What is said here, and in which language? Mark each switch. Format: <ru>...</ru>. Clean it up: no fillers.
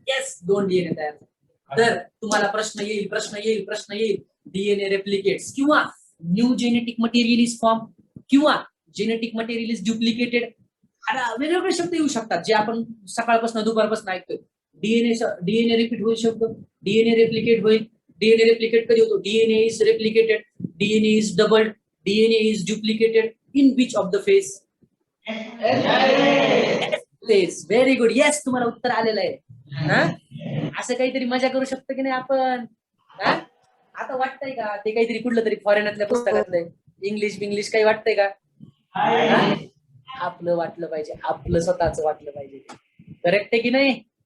<mr>Yes, दोन DNA तयार झाले. तर तुम्हाला प्रश्न येईल डीएनए रेप्लिकेट्स किंवा</mr> <en>new genetic material is form</en> <mr>किंवा</mr> <en>Genetic material is duplicated.</en> <mr>वेगवेगळे शब्द येऊ शकतात जे आपण सकाळपासून दुपारपासून ऐकतोय. डीएनए रिपीट होऊ शकतो, डीएनए रेप्लिकेट होईल. डीएनए रेप्लिकेट कधी होतो?</mr> <en>DNA is replicated, DNA is doubled, DNA is duplicated in which of the phase? Very good.</en> <mr>Yes, तुम्हाला उत्तर आलेलं आहे. असं काहीतरी मजा करू शकतो की नाही आपण? आता वाटतंय का ते काहीतरी कुठलं तरी फॉरेनरच्या पुस्तकातलं इंग्लिश काही वाटतंय का? आपलं वाटलं पाहिजे, आपलं स्वतःच वाटलं पाहिजे. करेक्ट आहे की नाही?</mr>